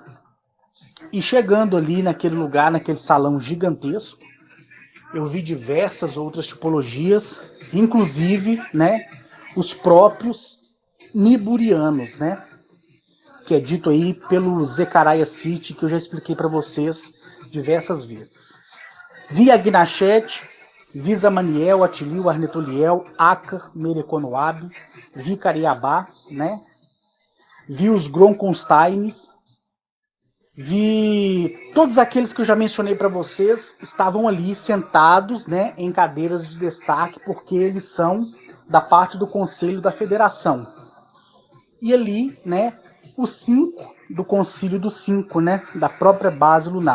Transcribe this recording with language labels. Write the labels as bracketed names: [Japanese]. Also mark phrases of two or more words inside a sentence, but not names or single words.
[Portuguese] E chegando ali naquele lugar, naquele salão gigantesco, eu vi diversas outras tipologias, inclusive, né, os próprios niburianos, né, que é dito aí pelo Zecharia Sitchin, que eu já expliquei para vocês diversas vezes. Vi Agnachete, vi Zamaniel, Atilio, Arnetoliel, Acar, Mereconoab, vi Cariabá, né, vi os Gronconsteins, vi todos aqueles que eu já mencionei para vocês estavam ali sentados, né, em cadeiras de destaque, porque eles são da parte do Conselho da Federação. E ali, né, os 5 do Concílio dos 5, né, da própria base lunar.